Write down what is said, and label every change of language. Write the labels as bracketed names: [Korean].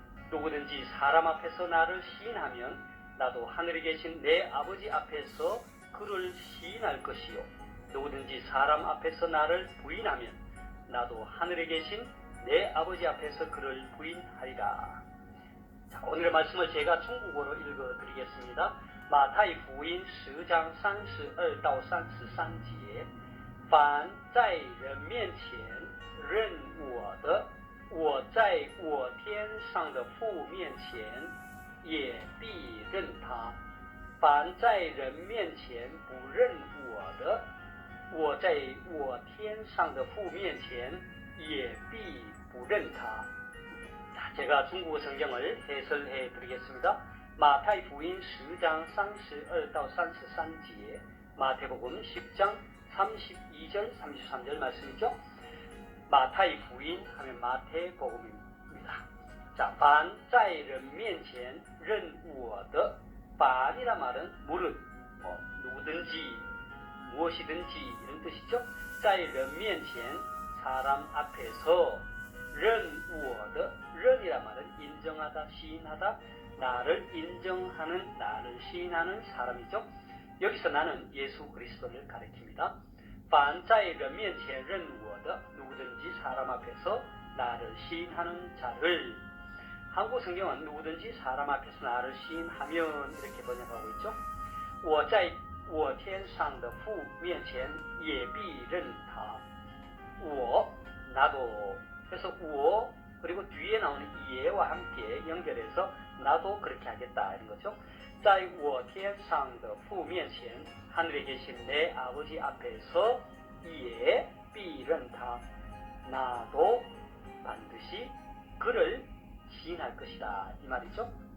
[Korean] 누구든지 사람 앞에서 나를 시인하면 나도 하늘에 계신 내 아버지 앞에서 그를 시인할 것이요, 누구든지 사람 앞에서 나를 부인하면 나도 하늘에 계신 내 아버지 앞에서 그를 부인하리라. 자, 오늘의 말씀을 제가 중국어로 읽어드리겠습니다. [Chinese] 마타이福音10章32到33节，凡在人面前认我的，我在我天上的父面前也必认他；凡在人面前不认我的，我在我天上的父面前也必不认他。 [Korean] 제가 중국어 성경을 해설해 드리겠습니다. 마타이福音 10장 [Chinese] 32到33节, [Korean] 마태복음 10장 32절 33절 말씀이죠. 마타이福音 하면 마태복음입니다. 자, [Chinese] 凡在人面前认我的, [Korean] 凡이란 말은 무릇, 누구든지, 무엇이든지 이런 뜻이죠. [Chinese] 在人面前, [Korean] 사람 앞에서, [Chinese] 认我的, [Korean] 认이란 말은 인정하다, 시인하다, 나를 인정하는, 나를 시인하는 사람이죠. 여기서 나는 예수 그리스도를 가리킵니다. [Chinese] 凡在人面前认我的, [Korean] 누구든지 사람 앞에서 나를 시인하는 자를. 한국 성경은 누구든지 사람 앞에서 나를 시인하면 이렇게 번역하고 있죠. [Chinese] 我在我天上的父面前也必认他。 [Korean] 我, 나도. 그래서 我 그리고 뒤에 나오는 예와 함께 연결해서 나도 그렇게 하겠다 이런 거죠. [Chinese] 在我天上的父面前, [Korean] 하늘에 계신 내 아버지 앞에서 예 [Chinese] 必认他, [Korean] 나도 반드시 그를 시인할 것이다 이 말이죠.